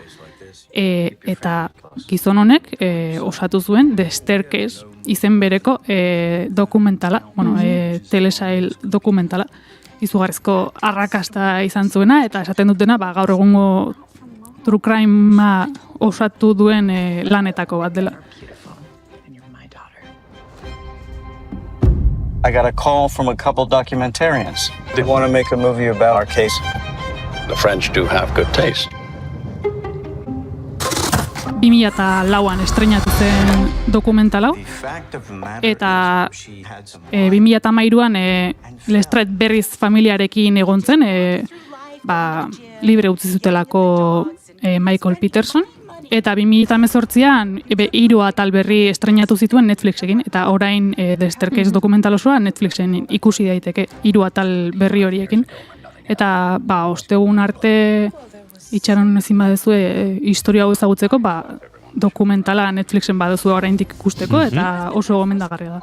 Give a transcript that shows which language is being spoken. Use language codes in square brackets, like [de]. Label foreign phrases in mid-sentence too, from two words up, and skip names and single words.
[eu] Eta gizon honek osatu zuen The Staircase izen bereko dokumentala, telesail dokumentala, izugarrizko arrakasta izan zuena, eta esaten dutena gaur egungo [en] True Crime [eu] osatu duen lanetako bat dela. [en] I got a call from a couple documentarians. They want to make a movie about our case. The French do have good taste. [eu] 2004an estreinatu zen dokumentala, eta 2013an Lestrade berriz familiarekin egon zen, libre utzi zutelako Michael Peterson, eta 2018an 3 atal berri estreinatu zituen Netflixekin, eta orain The Staircase dokumental osoa Netflixen ikusi daiteke 3 atal berri horiekin, eta ostegun arte itxaron ezin badezue historia hau ezagutzeko, dokumentala Netflixen badezue oraindik ikusteko, eta oso gomendagarria da.